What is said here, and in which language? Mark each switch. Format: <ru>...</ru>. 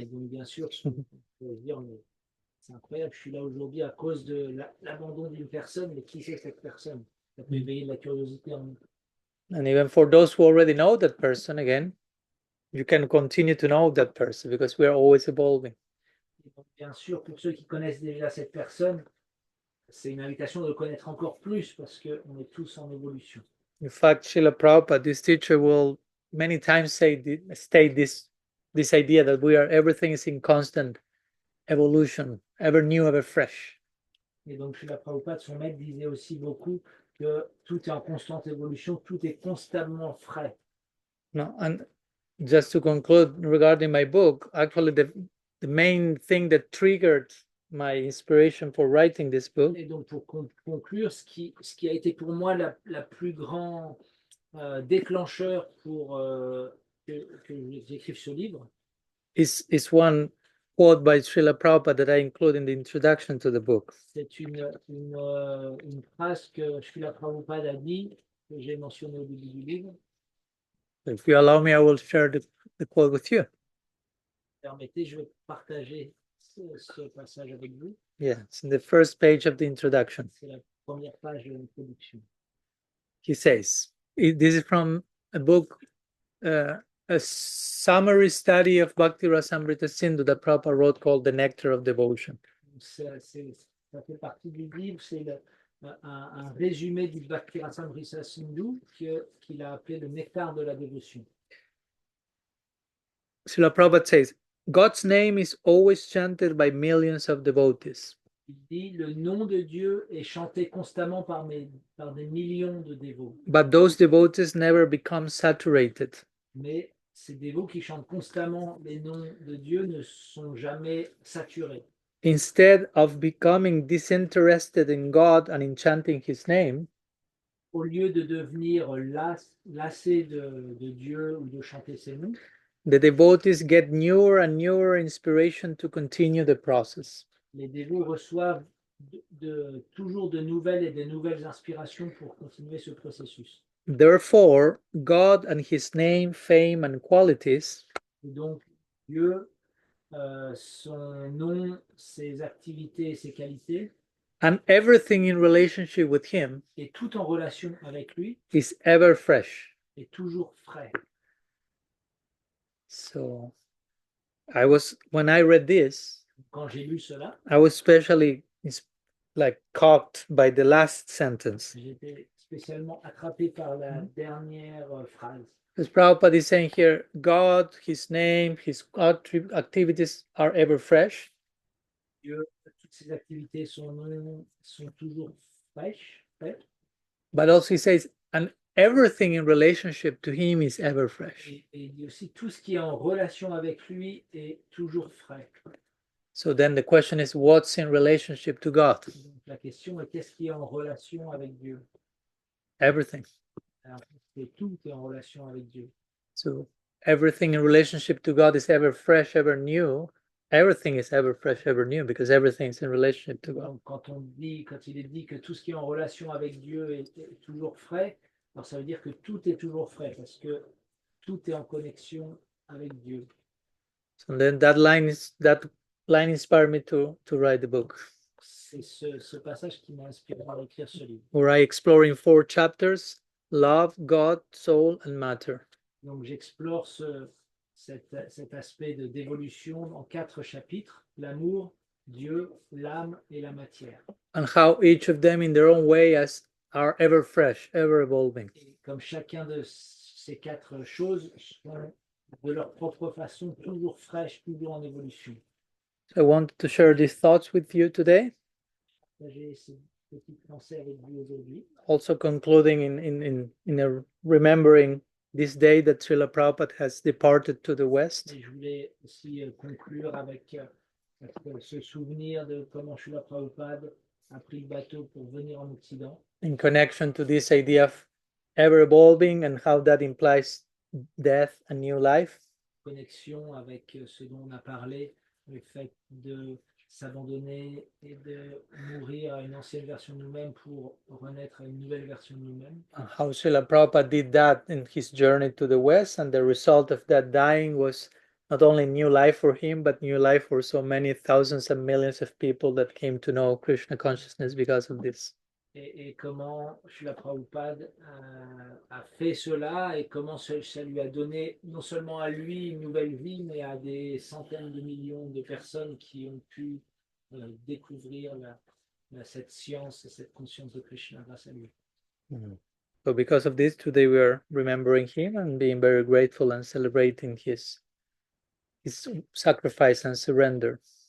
<fr>Et donc, bien sûr, on peut se dire, mais c'est incroyable, je suis là aujourd'hui à cause de l'abandon d'une personne, mais qui c'est cette personne? Ça peut éveiller de la curiosité en nous.</fr> <en>And even for those who already know that person, again, you can continue to know that person because we are always evolving.</en> <fr>Et donc, bien sûr, pour ceux qui connaissent déjà cette personne, c'est une invitation de le connaître encore plus parce qu'on est tous en évolution.</fr> <en>In fact, Srila Prabhupada, this teacher, will many times state this idea that everything is in constant evolution, ever new, ever fresh.</en> <fr>Et donc, Srila Prabhupada, son maître, disait aussi beaucoup que tout est en constante évolution, tout est constamment frais.</fr> <en>No, and just to conclude regarding my book, actually the main thing that triggered my inspiration for writing this book</en> <fr>Et donc, pour conclure, ce qui a été pour moi la plus grand déclencheur pour que j'écrive ce livre,</fr> <en>is one quote by Srila Prabhupada that I include in the introduction to the book.</en> <fr>c'est une phrase que Srila Prabhupada a dit, que j'ai mentionnée au début du livre.</fr> <en>If you allow me, I will share the quote with you.</en> <fr>Permettez, je vais partager ce passage avec vous.</fr> <en>Yeah, it's in the first page of the introduction.</en> <fr>C'est la première page de l'introduction.</fr> <en>He says, this is from a book, a summary study of Bhakti Rasamrita Sindhu that Prabhupada wrote called The Nectar of Devotion.</en> <fr>Ça fait partie du livre, c'est un résumé du Bhakti Rasamrita Sindhu qu'il a appelé le nectar de la dévotion.</fr> <en>Srila Prabhupada says, God's name is always chanted by millions of devotees.</en> <fr>Il dit, le nom de Dieu est chanté constamment par des millions de dévots.</fr> <en>But those devotees never become saturated.</en> <fr>Mais ces dévots qui chantent constamment les noms de Dieu ne sont jamais saturés.</fr> <en>Instead of becoming disinterested in God and in chanting His name,</en> <fr>au lieu de devenir lassés de Dieu ou de chanter ses noms,</fr> <en>the devotees get newer and newer inspiration to continue the process.</en> <fr>Les dévots reçoivent toujours de nouvelles et de nouvelles inspirations pour continuer ce processus.</fr> <en>Therefore, God and His name, fame, and qualities</en> <fr>et donc, Dieu, son nom, ses activités et ses qualités,</fr> <en>and everything in relationship with Him</en> <fr>et tout en relation avec lui,</fr> <en>is ever fresh.</en> <fr>est toujours frais.</fr> <en>So, when I read this,</en> <fr>quand j'ai lu cela,</fr> <en>I was especially caught by the last sentence.</en> <fr>J'étais spécialement attrapé par la dernière phrase.</fr> <en>As Prabhupada is saying here, God, His name, His activities are ever fresh.</en> <fr>Dieu, toutes ses activités, son nom sont toujours fraîches.</fr> <en>But also He says, and everything in relationship to Him is ever fresh.</en> <fr>Et il dit aussi, tout ce qui est en relation avec lui est toujours frais.</fr> <en>So then the question is, what's in relationship to God?</en> <fr>Donc, la question est, qu'est-ce qui est en relation avec Dieu?</fr> <en>Everything.</en> <fr>Alors, tout est en relation avec Dieu.</fr> <en>So everything in relationship to God is ever fresh, ever new. Everything is ever fresh, ever new, because everything is in relationship to God.</en> <fr>Donc, quand il est dit que tout ce qui est en relation avec Dieu est toujours frais, alors ça veut dire que tout est toujours frais, parce que tout est en connexion avec Dieu.</fr> <en>So then that line inspired me to write the book.</en> <fr>C'est ce passage qui m'a inspiré à écrire ce livre.</fr> <en>Where I explore in 4 chapters, love, God, soul, and matter.</en> <fr>Donc j'explore cet aspect d'évolution en 4 chapitres, l'amour, Dieu, l'âme et la matière.</fr> <en>And how each of them in their own way are ever fresh, ever evolving.</en> <fr>Et comme chacun de ces 4 choses sont de leur propre façon toujours fraîches, toujours en évolution.</fr> <en>So I wanted to share these thoughts with you today.</en> <fr>J'ai ces petites pensées avec vous aujourd'hui.</fr> <en>Also concluding in remembering this day that Srila Prabhupada has departed to the West.</en> <fr>Et je voulais aussi conclure avec ce souvenir de comment Srila Prabhupada a pris le bateau pour venir en Occident.</fr> <en>In connection to this idea of ever evolving and how that implies death and new life.</en> <fr>Connexion avec ce dont on a parlé, le fait s'abandonner et de mourir à une ancienne version de nous-mêmes pour renaître à une nouvelle version de nous-mêmes.</fr> <en>How Srila Prabhupada did that in his journey to the West, and the result of that dying was not only new life for him, but new life for so many thousands and millions of people that came to know Krishna consciousness because of this.</en> <fr>Et comment Srila Prabhupada a fait cela et comment ça lui a donné non seulement à lui une nouvelle vie, mais à des centaines de millions de personnes qui ont pu découvrir cette science et cette conscience de Krishna grâce à lui.</fr> <en>So because of this, today we are remembering him and being very grateful and celebrating his sacrifice and surrender.</en>